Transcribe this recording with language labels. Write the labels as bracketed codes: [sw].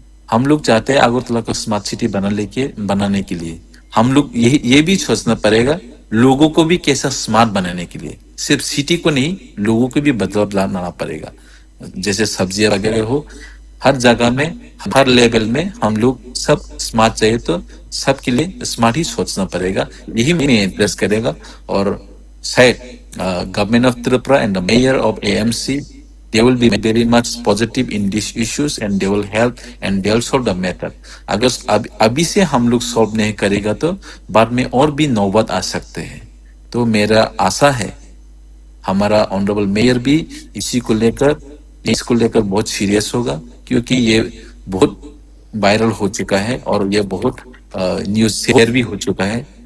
[hi] हम लोग चाहते हैं अगरतला को स्मार्ट सिटी बनाने के लिए हम लोग ये भी सोचना पड़ेगा लोगों को भी कैसा स्मार्ट बनाने के लिए, सिर्फ सिटी को नहीं लोगों को भी बदलाव लाना पड़ेगा। जैसे सब्जियां वगैरह हो, हर जगह में हर लेवल में हम लोग सब स्मार्ट चाहिए, तो सबके लिए स्मार्ट ही सोचना पड़ेगा। यही मैं एड्रेस करेगा। और शायद [en] government of Tripura and the mayor of AMC, they will be very much positive in these issues and they will help and they will solve the matter. [hi] अगर अभी से हम लोग सॉल्व नहीं करेगा तो बाद में और भी नौबत आ सकते हैं। तो मेरा आशा है हमारा ऑनरेबल मेयर भी इसको लेकर बहुत सीरियस होगा, क्योंकि ये बहुत वायरल हो चुका है और ये बहुत न्यूज शेयर भी हो चुका है।